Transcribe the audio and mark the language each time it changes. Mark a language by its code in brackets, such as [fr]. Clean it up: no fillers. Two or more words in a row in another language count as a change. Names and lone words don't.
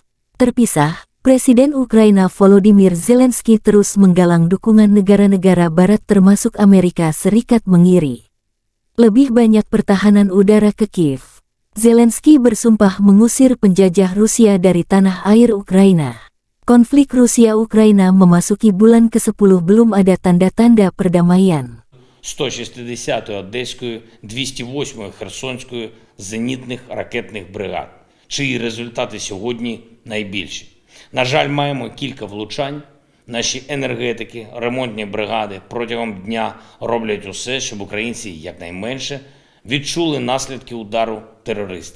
[id] Terpisah, Presiden Ukraina Volodymyr Zelensky terus menggalang dukungan negara-negara barat termasuk Amerika Serikat mengiri lebih banyak pertahanan udara ke Kiev. Zelensky bersumpah mengusir penjajah Rusia dari tanah air Ukraina. Konflik Rusia-Ukraina memasuki bulan ke-10 belum ada tanda-tanda perdamaian. [uk] 160-ї Одеської, 208-ї Херсонської зенітних ракетних бригад, чиї результати сьогодні найбільші. На жаль, маємо кілька влучань. Наші енергетики, ремонтні бригади протягом дня роблять усе, щоб українці якнайменше відчули наслідки удару терористів.